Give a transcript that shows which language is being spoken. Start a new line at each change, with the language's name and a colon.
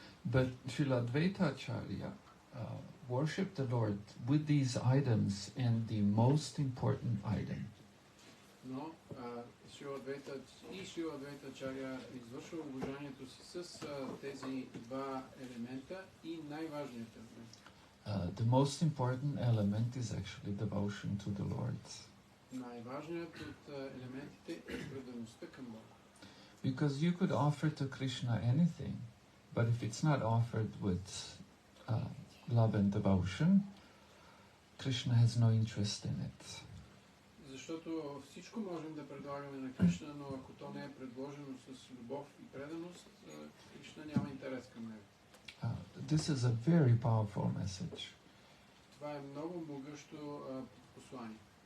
English: But Srila Advaita Ачарya worshipped the Lord with these items and the most important item.
Bulgarian: Но Шрила Адвайта Ачаря извършва обожанието си с тези два елемента и най-важният елемент.
English: The most important element is actually devotion to the Lord.
Bulgarian: Най-важният от елементите е предаността към Бога.
English: Because you could offer to Krishna anything, but if it's not offered with love and devotion, Krishna has no interest in it.
Bulgarian: Защото всичко можем да предлагаме на Кришна, но ако то не е предложено с любов и преданост, Кришна няма интерес към него.
English: This is a very powerful message.
Bulgarian: Това е много могъщо послание.